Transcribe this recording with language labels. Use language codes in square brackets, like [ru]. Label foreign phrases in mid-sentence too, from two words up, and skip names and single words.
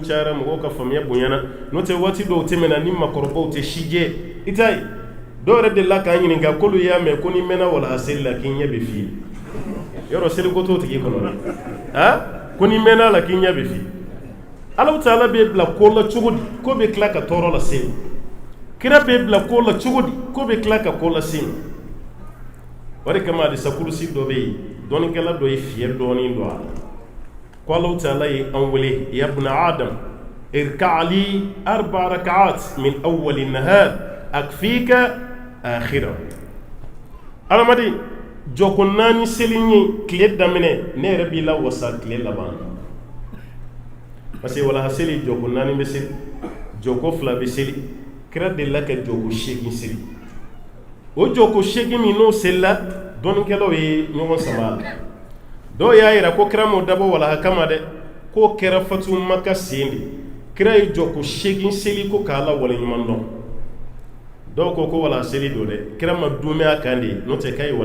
[bm] cayara mɔgɔw ka faamuya bonyana n'o tɛ waati dɔw tɛmɛna ni makɔrɔbaw tɛ sijɛ i t'a ye dɔw yɛrɛ delila k'an ɲininka k'olu y'a mɛn ko ni mɛnna walahaseli la k'i ɲɛ bɛ f'i ye yɔrɔ seliko t'o tigi kɔnɔ dɛ ko ni mɛnna la k'i ɲɛ bɛ f'i ye Alahu Taala b'e bila ko la cogo di ko bɛ tila ka tɔɔrɔ lase ma kira b'e bila ko la cogo di ko bɛ tila ka ko lase ma o de kama hadisa kurusi dɔ bɛ yen dɔnnikɛla dɔ ye fiyɛ dɔɔnin dɔ a la ko Alahu Taala ye an wele [ar] يا ابن آدم اركع لي 4 ركعات من أول النهار أكفك آخره [bm] adamaden jɔ ko 4 seli ye tile daminɛ ne yɛrɛ b'i la wasa tile laban parce que walahaseli jɔ ko 4 bɛ seli jɔ ko 2 bɛ seli kira delila ka jɔ ko 8 seli o jɔ ko 8 min n'o selila dɔnnikɛlaw ye ɲɔgɔn sama la dɔw y'a yira ko kira m'o dabɔ walaha kama dɛ k'o kɛra fatu maka sen de kira ye jɔ ko 8 seli ko k'a la waleɲuman dɔn dɔw ko walahaseli don dɛ kira ma dume a kan de n'o tɛ k'a ye